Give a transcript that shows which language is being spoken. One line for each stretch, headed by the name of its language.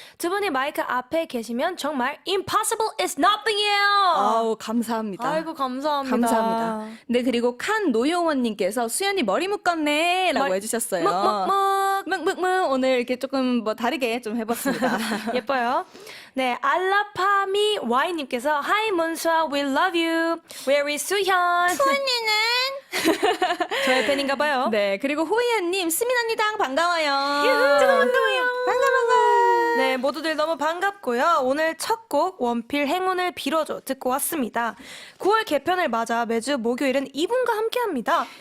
Korean: 두 분이 마이크 앞에 계시면 정말
English: impossible is nothing
Korean: 이에요. 아우 감사합니다. 아이고 감사합니다. 감사합니다. 네, 그리고 칸 노용원님께서 수연이 머리 묶었네라고 머리- 해주셨어요. 묵묵묵. 오늘 이렇게 조금 뭐 다르게 좀 해봤습니다. 예뻐요. 네, 알라파미 Y님께서
English: Hi 문수아, we love you. Where is 수현?
Korean: 수현이는? 저의 팬인가 봐요. 네, 그리고 호이안님 스민 언니당 반가워요. 반가워요. 네, 모두들 너무 반갑고요. 오늘 첫 곡 원필 행운을 빌어줘 듣고 왔습니다. 9월 개편을 맞아 매주 목요일은 이분과 함께합니다.